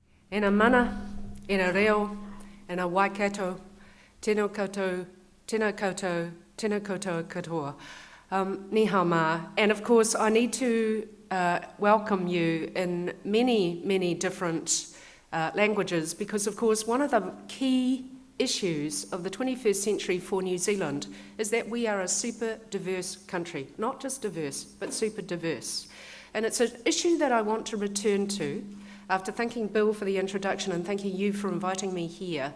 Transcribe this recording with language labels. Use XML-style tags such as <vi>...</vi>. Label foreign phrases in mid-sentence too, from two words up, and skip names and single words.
<mi>Ena mana, ena reo, ena waikato, tēnā koutou, tēnā koutou, tēnā koutou katoa.</mi> <zh>你好吗.</zh> <en>And of course, I need to welcome you in many, many different languages because, of course, one of the key issues of the 21st century for New Zealand is that we are a super diverse country. Not just diverse, but super diverse. And it's an issue that I want to return to after thanking Bill for the introduction and thanking you for inviting me here.</en>